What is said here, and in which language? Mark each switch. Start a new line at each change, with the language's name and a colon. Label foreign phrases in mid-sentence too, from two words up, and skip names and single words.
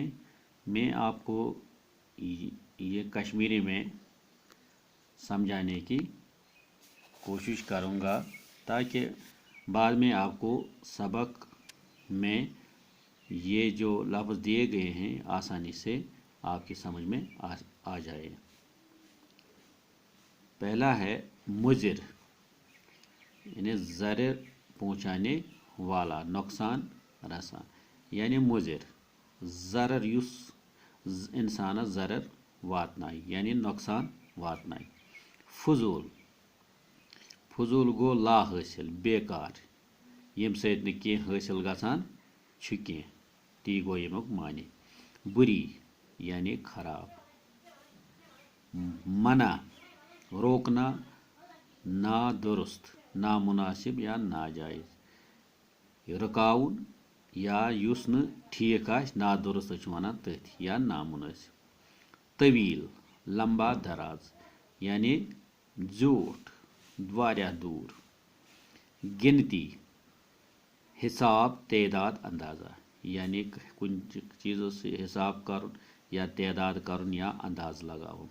Urdu: میں آپ کو یہ کشمیری میں سمجھانے کی کوشش کروں گا تاکہ بعد میں آپ کو سبق میں یہ جو لفظ دیے گئے ہیں آسانی سے آپ کی سمجھ میں آ جائے۔ پہلا ہے مضر، یعنی ضرر پہنچانے والا، نقصان رساں، یعنی مضر، ضرر
Kashmiri: یُس انسانس ضرر واتنائے یعنی نقصان واتنائے۔
Urdu: فضول، فضول گو لا حاصل، بیکار،
Kashmiri: یم سۭتۍ نہٕ کینٛہہ حٲصِل گژھان چھُ کینٛہہ، تی گوٚو ییٚمیُک معنی۔
Urdu: بُری یعنی خراب۔ منع، روکنا، نادرست، نامناسب یا ناجائز۔
Kashmiri: رکاون یا یُس نہٕ ٹھیٖک آسہِ، نادرست چھِ وَنان تٔتھۍ، یا نامناسب۔
Urdu: طویل، لمبا دراز، یعنی
Kashmiri: زیوٗٹھ، واریاہ دوٗر۔
Urdu: گنتی، حساب، تعداد، اندازہ، یعنی
Kashmiri: کُنہِ چیٖزس حساب کرُن یا تعداد کرُن یا انداز لگاوُن۔